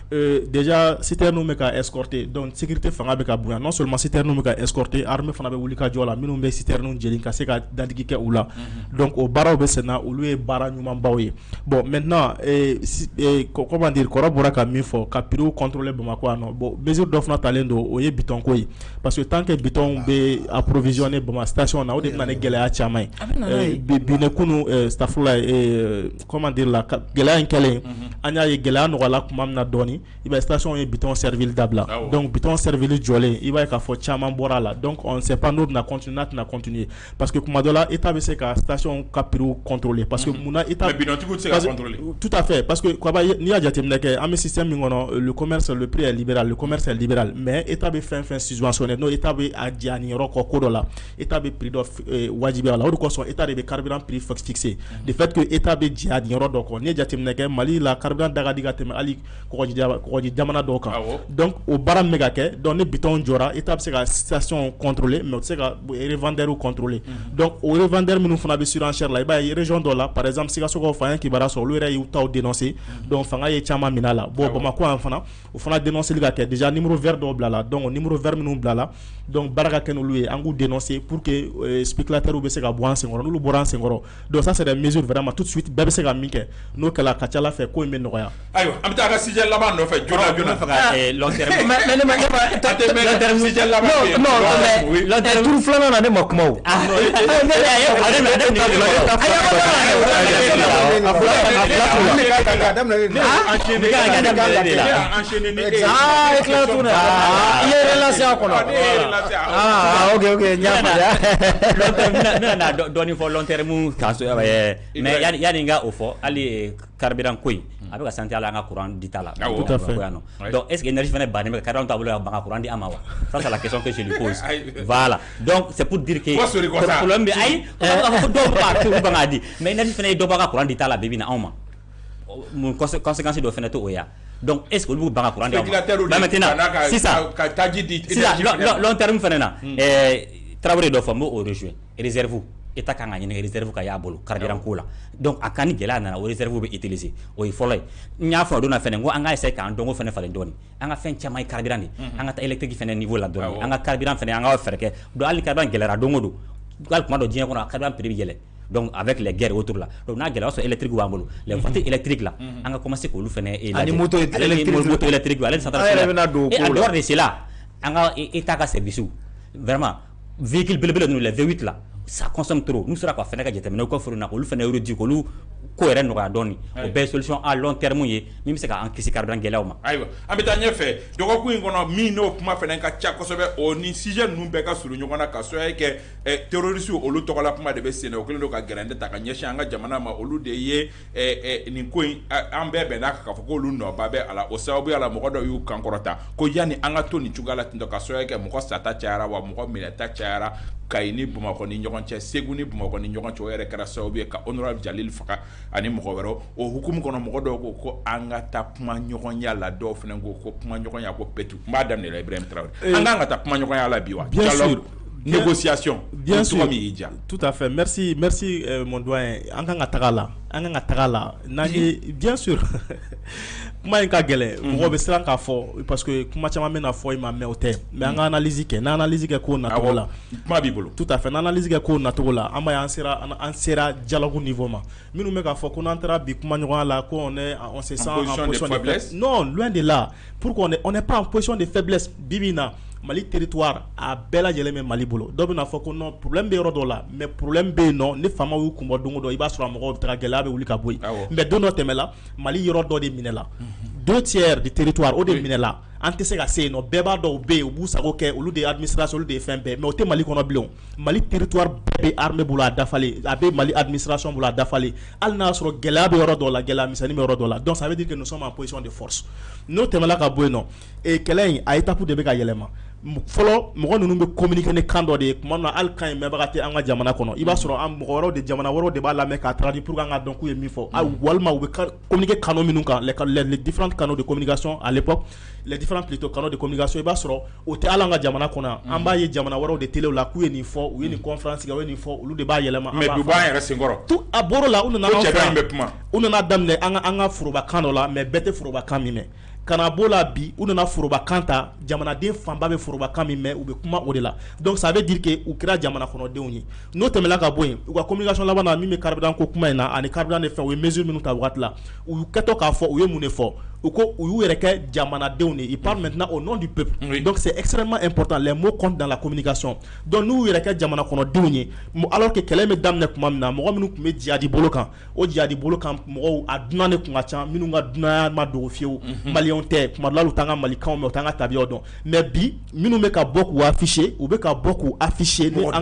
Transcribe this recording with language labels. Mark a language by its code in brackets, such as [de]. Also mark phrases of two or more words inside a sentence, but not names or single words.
[fr] déjà citerne [bm] bɛ ka [fr] escorter donc sécurité [bm] fanga bɛ ka bonya [fr] non seulement citerne [bm] bɛ ka [fr] escorter armée [bm] fana bɛ wuli ka jɔ la minnu bɛ citerne jeli ka se ka dadigi kɛ u la donc o baaraw bɛ senna olu ye baara ɲumanbaw ye [fr] bon maintenant comment dire [bm] kɔrɔ bɔra ka min fɔ ka [fr] prix contrôler [bm] Bamakɔ yan nɔ [fr] bon mesure [bm] dɔ fana talen don o ye bitɔn ko ye [fr] parce que tant que [bm] bitɔn bɛ approvisionner Bamakɔ station na o de bɛna ni gɛlɛya caman ye bi ne kunu stafula [fr] comment dire [bm] la gɛlɛya in kɛlen an y'a ye gɛlɛya nɔgɔyala tuma min na dɔɔni i b'a ye station ye bitɔn servili dabila donc bitɔn servili jɔlen i b'a ye k'a fɔ caman bɔra a la [fr] donc on ne sait pas [bm] n'o bɛna continuer n'a tɛna continuer [fr] parce que [bm] kuma dɔ la état bɛ se ka station ka [fr] prix contrôler parce que [bm] munna état mais bitɔntigiw tɛ se ka contrôler [fr] tout à fait parce que [bm] n'i y'a jateminɛ kɛ an bɛ système min kɔnɔ [fr] le commerce le prix est libéral le commerce est libéral mais état [bm] bɛ fɛn fɛn subventionner n'o état bɛ a diya nin yɔrɔ kɔ ko dɔ la état bɛ prix dɔ wajibiya la o de kosɔn état de bɛ [fr] carburant prix fixé de fait que état [bm] bɛ diya nin yɔrɔ dɔ kɔ n'i ye jateminɛ kɛ Mali la carburant da ka di ka tɛmɛ hali kɔgɔji jamana dɔw kan donc o baara min bɛ ka kɛ donc ni bitɔn jɔra état bɛ se ka station contrôler mais o tɛ se ka [fr] revendeur contrôler [bm] donc o revendeur minnu fana bɛ surenchère la i b'a ye région dɔ la [fr] par exemple [bm] Sikasokaw fanga kibaruya sɔrɔ olu yɛrɛ y'u taw [fr] dénoncer donc [bm] fanga ye caman minɛ a la bon Bamakɔ yan fana o fana dénonceli ka kɛ [fr] déjà numéro vert [bm] dɔw bila la [fr] donc numéro vert [bm] minnu bila la donc baara ka kɛ n'olu ye an k'u [fr] dénoncer pour que spéculateurs [bm] bɛ se ka bɔ an senkɔrɔ n'olu bɔra an senkɔrɔ [fr] donc ça c'est des mesures vraiment tout de suite [bm] bɛɛ bɛ se ka min kɛ n'o kɛla ka ca Ala fɛ ko in bɛ nɔgɔya. Ayiwa an bɛ taa ka sujet laban nɔfɛ joona joona. [fr] long terme [bm] sujet laban non turu filanan na ne ma kuma o. ok dɔɔni fɔ [fr] long terme [bm] kan so mais yani nga o fɔ hali carburant ko in a bɛ ka santé ala an ka courant di ta la [fr] donc est ce que énergie [bm] fana bannen bɛ carburant t'a bolo ka ban ka courant di an ma wa [fr] ça c'est la question que je lui pose voilà donc c'est pour dire que problème [bm] bɛ ayi dɔw b'a to ban ka di [fr] mais énergie [bm] fana ye dɔ bɔ ka courant di ta la bi bi na anw ma mun conséquence dɔ fana to o ya [fr] donc est ce que [bm] olu bɛ ban ka courant di anw ma maintenant sisan [fr] long terme [bm] fana na Traoré dɔ fɔ n b'o [fr] rejoindre réserve état [bm] kan ka ɲini réserve ka y'a bolo carburant ko la donc a kan ni gɛlɛya nana o réserve bɛ utiliser o ye fɔlɔ ye n y'a fɔ o don na fɛnɛ n ko an ka essayer k'an dɔnko fɛnɛ falen dɔɔni an ka fɛn caman ye carburant de an ka taa électrique fɛnɛ niveau la dɔɔni an ka carburant fɛnɛ an ka fɛɛrɛ kɛ donc hali carburant gɛlɛyara don o don hali kuma dɔ diɲɛ kɔnɔ [fr] carburant prix [bm] bɛ yɛlɛ [fr] donc avec les guerres autour là donc [bm] n'a gɛlɛya sɔrɔ électrique b'an bolo [fr] les voitures électriques là [bm] an ka commencer k'olu fɛnɛ ani moto électrique ale [fr] centrale et en dehors de cela [bm] an ka état ka [fr] service vraiment véhicule [bm] belebele ninnu [fr] les V8 là ça consomme trop nous sera quoi [bm] fɛnɛ ka jateminɛ ko furu na olu fɛnɛ yɔrɔ di k'olu ko yɛrɛ nɔgɔya dɔɔni o bɛɛ [fr] solution à long terme [bm] ye min bɛ se k'an kisi carburant gɛlɛyaw ma. ayiwa an bɛ taa ɲɛfɛ dɔgɔkun in kɔnɔ min n'o kuma fɛnɛ ka ca kosɛbɛ o ni sujet ninnu bɛɛ ka surun ɲɔgɔn na ka sababu kɛ terroristes olu tɔgɔla kuma de bɛ sen na o kɛlen don ka gɛrɛndɛ ta ka ɲɛsin an ka jamana ma olu de ye nin ko in an bɛɛ bɛnna k'a fɔ k'olu nɔba bɛ a la o sababuya la mɔgɔ dɔw y'u kankɔrɔta ko yanni an ka to nin cogoya la ten tɔ ka sababu kɛ mɔgɔ sata cayara wa mɔgɔ minɛta cayara Kayi ni Bamakɔ ni ɲɔgɔn cɛ Segu ni Bamakɔ ni ɲɔgɔn cɛ o yɛrɛ kɛra sababu ye ka honorable Jalil faga ani mɔgɔ wɛrɛw o hukumu kɔnɔ mɔgɔ dɔw ko an ka taa kuma ɲɔgɔnya la dɔw fana ko kuma ɲɔgɔnya ko petu n b'a daminɛ la Ibrahim Traoré an kan ka taa kuma ɲɔgɔnya la bi wa [fr] dialogue négociation bien sûr tout à fait merci mon doyen [bm] an kan ka taga la [fr] bien sûr [bm] kuma in ka gɛlɛ mɔgɔ bɛ siran k'a fɔ [fr] parce que [bm] kuma caman bɛna fɔ i ma mais o tɛ mais an ka analyse kɛ n'an analyse kɛ ko nacogo la kuma b'i bolo [fr] tout à fait [bm] n'an analyse kɛ ko nacogo la an b'a ye an sera [fr] dialogue niveau [bm] ma minnu bɛ k'a fɔ ko n'an taara bi kuma ɲɔgɔnya la ko [fr] on se sent en position de faiblesse non loin de là pourquoi on n'est pas en position de faiblesse [bm] bibi na Mali territoire a bɛɛ lajɛlen bɛ Mali bolo dɔw bɛna fɔ ko [fr] non problème [bm] bɛ yɔrɔ dɔ la [fr] mais problème [bm] bɛ yen nɔ ni faama y'u kun bɔ don o don i b'a sɔrɔ mɔgɔw bɛ taga gɛlɛya bɛ wuli ka bɔ yen mais don dɔ tɛmɛ la Mali yɔrɔ dɔ de minɛ la 2/3 [fr] du territoire [bm] o de minɛ la an tɛ se ka se yen nɔ bɛɛ b'a dɔn u bɛ yen u b'u sago kɛ olu de ye administration olu de ye fɛn bɛɛ mais o tɛ Mali kɔnɔ bilen Mali territoire bɛɛ bɛ armée bolo a dafalen a bɛ Mali administration bolo a dafalen hali n'a sɔrɔ gɛlɛya bɛ yɔrɔ dɔ la gɛlɛya misɛnnin bɛ yɔrɔ dɔ la [fr] donc ça veut dire que nous sommes en position de force [bm] n'o tɛmɛla ka bɔ yen nɔ kɛlɛ in a étape de bɛ ka yɛlɛma fɔlɔ mɔgɔ ninnu bɛ communiquer ni kan dɔ de ye tuma dɔ la hali kan in mɛnbaga tɛ an ka jamana kɔnɔ i b'a sɔrɔ an mɔgɔ wɛrɛw de jamana wɛrɛw de b'a lamɛn k'a [fr] traduire pour que [bm] an ka dɔn k'u ye min fɔ walima u bɛ [fr] communiquer canaux [bm] minnu kan [fr] les différents canaux de communication à l'époque les différents plutôt canaux de communication [bm] i b'a sɔrɔ o tɛ hali an ka jamana kɔnɔ an b'a ye jamana wɛrɛw de télé la k'u ye nin fɔ u ye nin conférence kɛ u ye nin fɔ olu de b'a yɛlɛma mais du b'an yɛrɛ senkɔrɔ tout a bɔr'o la u nana u nana daminɛ an ka forobakan dɔ la mais bɛɛ tɛ forobakan min mɛn kana b'o la bi u nana forobakan ta jamanaden fanba bɛ forobakan min mɛn u bɛ kuma o de la [fr] donc ça veut dire que [bm] u kɛra jamana kɔnɔdenw ye n'o tɛmɛna ka bɔ yen u ka communication laban na min bɛ carburant ko kuma in na ani carburant de fɛn u ye mesure minnu ta waati la u y'u kɛtɔ k'a fɔ u ye mun de fɔ u ko u y'u yɛrɛ kɛ jamanadenw de [fr] ils parlent maintenant au nom du peuple donc c'est extrêmement important les mots comptent dans la communication donc [bm] n'u y'u yɛrɛ kɛ jamana kɔnɔdenw ye [fr] alors que [bm] kɛlɛ bɛ daminɛ tuma min na mɔgɔ minnu tun bɛ jihadi bolo kan o jihadi bolo kan mɔgɔw a dunan de tun ka ca minnu ka dunanya ma dogo fiyewu maliyɛnw tɛ kuma dɔ la olu t'an ka malikanw mɛn u t'an ka tabiyaw dɔn mais bi minnu bɛ ka bɔ k'u afficher u bɛ ka bɔ k'u afficher ni an ka